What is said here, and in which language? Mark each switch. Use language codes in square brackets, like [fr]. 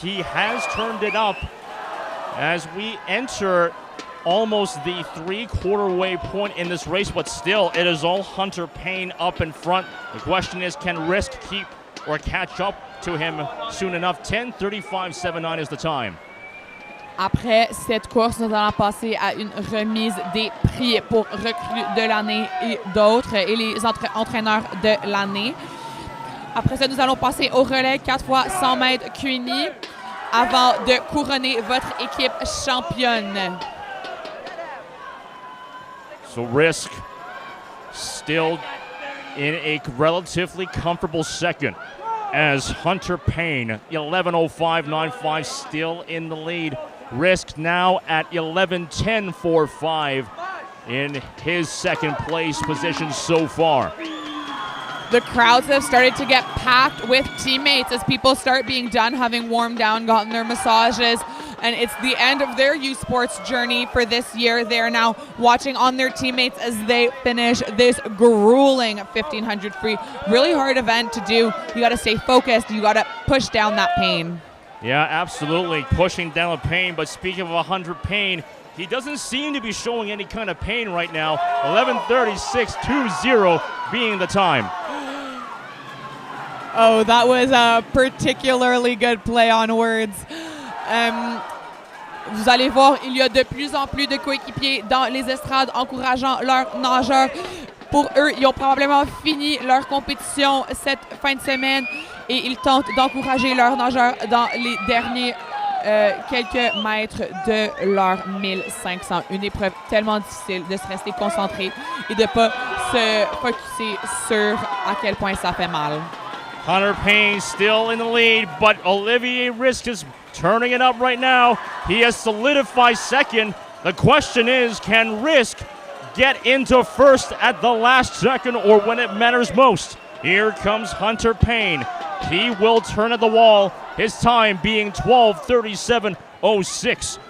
[en] He has turned it up as we enter almost the three-quarter way point in this race, but still, it is all Hunter Payne up in front. The question is, can Risk keep or catch up to him soon enough? 10:35.79 is the time. [fr] Après cette course, nous allons passer à une remise des prix pour recrues de l'année et d'autres, et les entraîneurs de l'année. Après ça, nous allons passer au relais 4 fois 100 mètres QNI avant de couronner votre équipe championne. [en] So Risk still in a relatively comfortable second as Hunter Payne, 11:05.95, still in the lead. Risk now at 11:10.45 in his second place position so far. The crowds have started to get packed with teammates as people start being done, having warmed down, gotten their massages, and it's the end of their U Sports journey for this year. They are now watching on their teammates as they finish this grueling 1500 free. Really hard event to do. You got to stay focused. You got to push down that pain. Yeah, absolutely, pushing down the pain. But speaking of 100 Payne, he doesn't seem to be showing any kind of pain right now. 11:36.20 being the time. Oh, that was a particularly good play on words. [fr] Vous allez voir, il y a de plus en plus de coéquipiers dans les estrades encourageant leurs nageurs. Pour eux, ils ont probablement fini leur compétition cette fin de semaine et ils tentent d'encourager leurs nageurs dans les derniers quelques mètres de leur 1500. Une épreuve tellement difficile de se rester concentré et de ne pas se focusser sur à quel point ça fait mal. [en] Hunter Payne still in the lead, but Olivier Risk is turning it up right now. He has solidified second. The question is, can Risk get into first at the last second or when it matters most? Here comes Hunter Payne. He will turn at the wall, his time being 12:37.06.